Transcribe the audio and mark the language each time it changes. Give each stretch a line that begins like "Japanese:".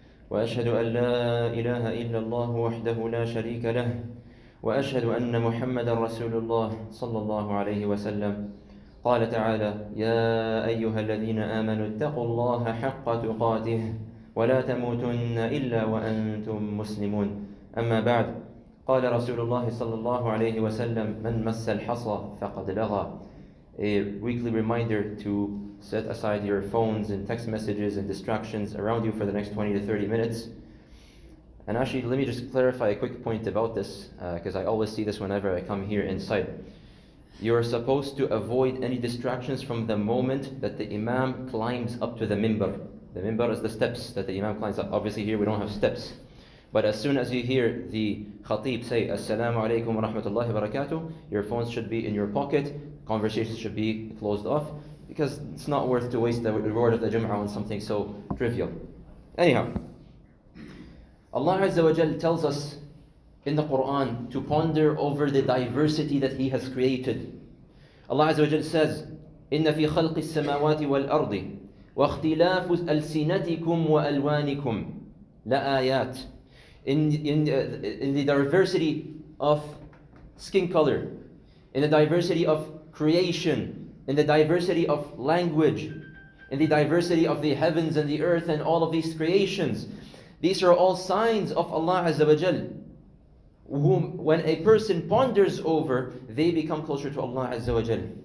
Arabic: وأشهد أن لا إله إلا الله وحده لا شريك له وأشهد أن محمدا رسول الله صلى الله عليه وسلم قال تعالى يا أيها الذين آمنوا اتقوا الله حق تقاته ولا تموتن إلا وأنتم مسلمون أما بعد قال رسول الله صلى الله عليه وسلم من مس الحصى فقد لغى.
English: A weekly reminder to set aside your phones and text messages and distractions around you for the next 20 to 30 minutes. And actually, let me just clarify a quick point about this, because I always see this whenever I come here inside. You're supposed to avoid any distractions from the moment that the Imam climbs up to the minbar. The minbar is the steps that the Imam climbs up. Obviously here we don't have steps. But as soon as you hear the khatib say, Assalamu alaikum wa rahmatullahi wa barakatuh, your phones should be in your pocket, conversations should be closed off, because it's not worth to waste the reward of the Jum'ah on something so trivial. Anyhow, Allah Azza wa Jal tells us in the Quran to ponder over the diversity that He has created. Allah Azza wa Jal says,
Arabic: إِنَّ فِي خَلْقِ السَّمَاوَاتِ وَالْأَرْضِ وَاخْتِلَافُ أَلْسِنَتِكُمْ وَأَلْوَانِكُمْ لَآيَاتٍ.
English: In the diversity of skin color, in the diversity of creation, in the diversity of language, in the diversity of the heavens and the earth and all of these creations. These are all signs of Allah Azza wa Jal, whom when a person ponders over, they become closer to Allah Azza wa Jal.